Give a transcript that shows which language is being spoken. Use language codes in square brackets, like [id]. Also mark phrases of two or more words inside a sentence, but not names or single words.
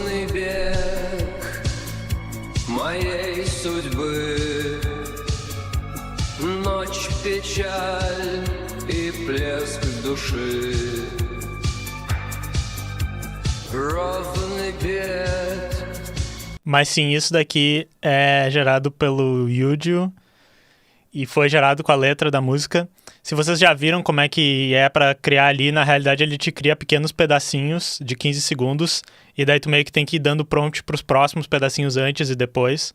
[ru] бег моей судьбы. Ночь, печаль и плеск души. Ровный бег. [pt] Mas sim, isso daqui é gerado pelo Yuju e foi gerado com a letra da música. Se vocês já viram como é que é pra criar ali, na realidade ele te cria pequenos pedacinhos de 15 segundos e daí tu meio que tem que ir dando prompt pros próximos pedacinhos antes e depois.